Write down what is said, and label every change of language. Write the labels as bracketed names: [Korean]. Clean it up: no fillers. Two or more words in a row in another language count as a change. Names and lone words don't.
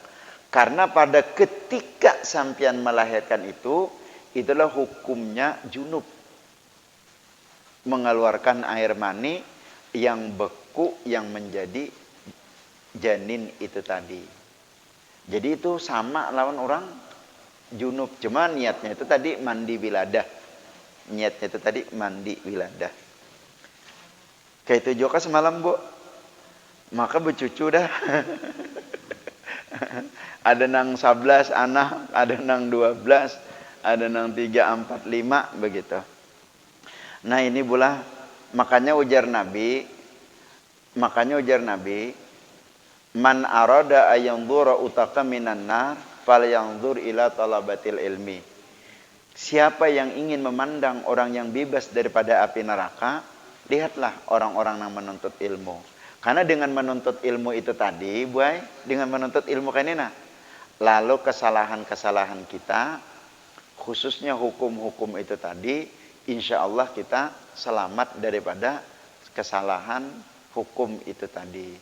[Indonesian] Karena pada ketika sampian melahirkan itulah hukumnya junub. Mengeluarkan air mani yang beku yang menjadi janin itu tadi. Jadi itu sama lawan orang junub, cuma niatnya itu tadi mandi wiladah. Niatnya itu tadi mandi wiladah. Kayak itu juga semalam, Bu. [Banjar] Maka bercucu dah. Ada nang 11 anak, ada nang 12, ada nang 3, 4, 5 begitu. Nah, ini pula makanya ujar Nabi, [Arabic] من أراد أن ينظر عتقاء من النار فلينظر إلى طلبة العلم. [Indonesian] Siapa yang ingin memandang orang yang bebas daripada api neraka, lihatlah orang-orang yang menuntut ilmu. Karena dengan menuntut ilmu itu tadi, dengan menuntut ilmu kan ini, lalu kesalahan-kesalahan kita, khususnya hukum-hukum itu tadi, insya Allah kita selamat daripada kesalahan hukum itu tadi.